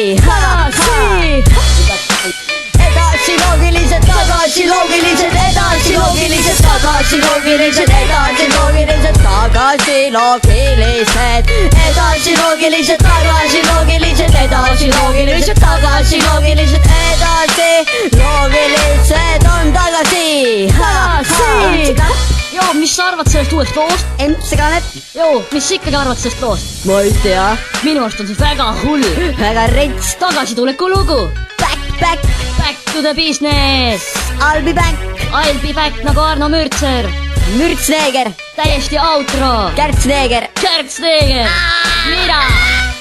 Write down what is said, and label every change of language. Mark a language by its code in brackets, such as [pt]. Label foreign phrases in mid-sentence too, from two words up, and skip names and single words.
[et] Edasi loogilised, tagasi loogilised, edasi loogilised, tagasi loogilised, edasi loogilised, tagasi loogilised, edasi loogilised, tagasi loogilised, edasi loogilised, tagasi loogilised, edasi loogilised on tagasi. Joo, mis sa arvad sellest uuest loost? MC Kanep. Joo, mis sa ikkagi arvad sellest loost? Ma ei tea. Minu arust on see väga hull. Väga rets. Tagasituleku lugu. [en] Back. Back to the business. I'll be back. I'll be back nagu Arno Mürtser. [et] Mürtsneeger. Täiesti outro. Kärtsneeger. Kärtsneeger. Mida?